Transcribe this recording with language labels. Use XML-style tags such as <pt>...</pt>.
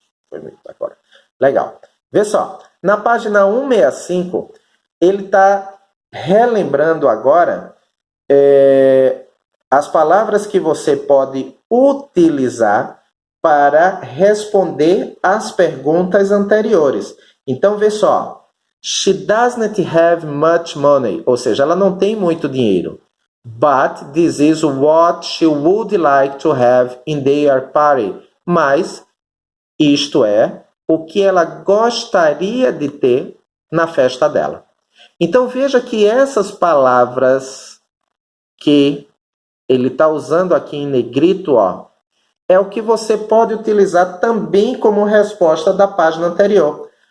<pt>Foi muito agora. Legal. Vê só. Na página 165, ele está relembrando agora as palavras que você pode utilizar para responder às perguntas anteriores. Então, vê só.</pt> <en>She doesn't have much money.</en> <pt>Ou seja, ela não tem muito dinheiro.</pt> <en>But this is what she would like to have in their party.</en> <pt>Mas isto é o que ela gostaria de ter na festa dela. Então, veja que essas palavras que ele está usando aqui em negrito, ó, é o que você pode utilizar também como resposta da página anterior.</pt>